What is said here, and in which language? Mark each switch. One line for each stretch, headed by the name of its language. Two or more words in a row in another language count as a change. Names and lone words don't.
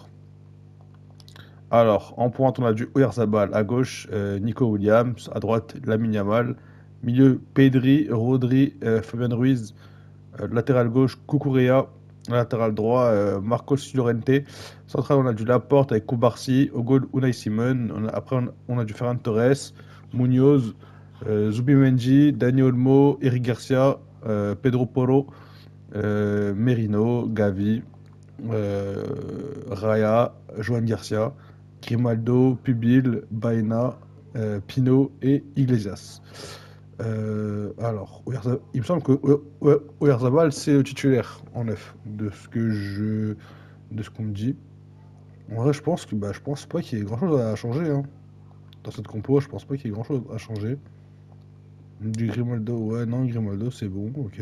French: Alors, en pointe, on a du Oyarzabal à gauche, Nico Williams, à droite, Lamine Yamal, milieu Pedri, Rodri, Fabian Ruiz, latéral gauche, Cucurella, latéral droit, Marcos Llorente, central, on a du Laporte avec Koubarsi, au goal, Unai Simon, après, on a du Ferran Torres, Munoz, Zubimendi, Dani Olmo, Eric Garcia, Pedro Porro, Merino, Gavi, Raya, Joan Garcia, Grimaldo, Pubil, Baena, Pino et Iglesias. Alors, il me semble que Oyarzabal, c'est le titulaire en neuf, de ce que je de ce qu'on me dit. En vrai, je pense pas qu'il y ait grand-chose à changer, hein. Dans cette compo, je pense pas qu'il y ait grand-chose à changer. Du Grimaldo, ouais, non, Grimaldo, c'est bon, ok.